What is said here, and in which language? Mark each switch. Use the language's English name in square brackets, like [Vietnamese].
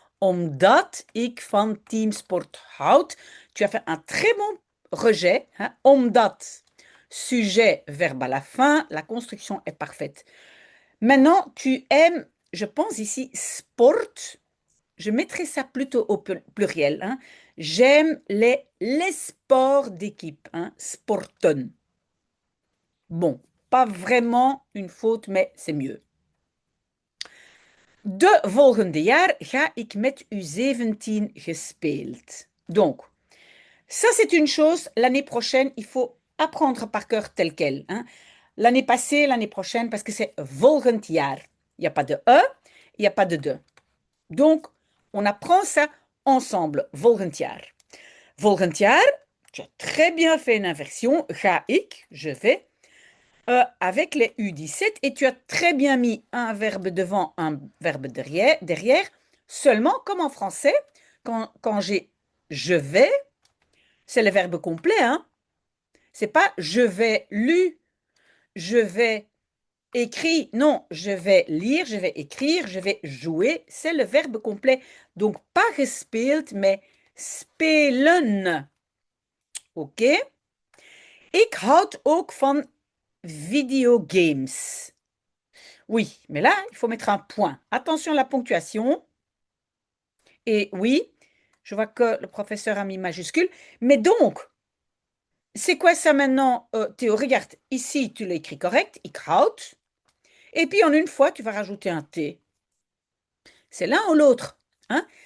[Dutch] Omdat ik van teamsport houd. [French] Tu as fait un très bon rejet. Hein? Omdat. Sujet, verbe à la fin. La construction est parfaite. Maintenant, tu aimes, je pense ici, sport. Je mettrai ça plutôt au pluriel. Hein? J'aime les sports d'équipe. Hein? Sporten. Bon, pas vraiment une faute, mais c'est mieux. [Dutch] De volgende jaar ga ik met U17 gespeeld. [French] Donc, ça c'est une chose, l'année prochaine, il faut apprendre par cœur tel quel. Hein. L'année passée, l'année prochaine, parce que c'est volgend jaar. Il n'y a pas de E, il n'y a pas de de. Donc, on apprend ça ensemble, volgend jaar. Volgend jaar, tu as très bien fait une inversion, ga ik, je vais, avec les U17 et tu as très bien mis un verbe devant, un verbe derrière. Seulement, comme en français, quand j'ai je vais, c'est le verbe complet. Hein? C'est pas je vais lu, je vais écrit. Non, je vais lire, je vais écrire, je vais jouer. C'est le verbe complet. Donc, pas gespeeld, mais spelen. OK? [Dutch] Ik houd ook van videogames. [French] Oui, mais là, il faut mettre un point. Attention à la ponctuation. Et oui, je vois que le professeur a mis majuscule. Mais donc, c'est quoi ça maintenant, Théo? Regarde, ici, tu l'écris correct, [Dutch] ik houd. [French] Et puis, en une fois, tu vas rajouter un T. C'est l'un ou l'autre. Hein?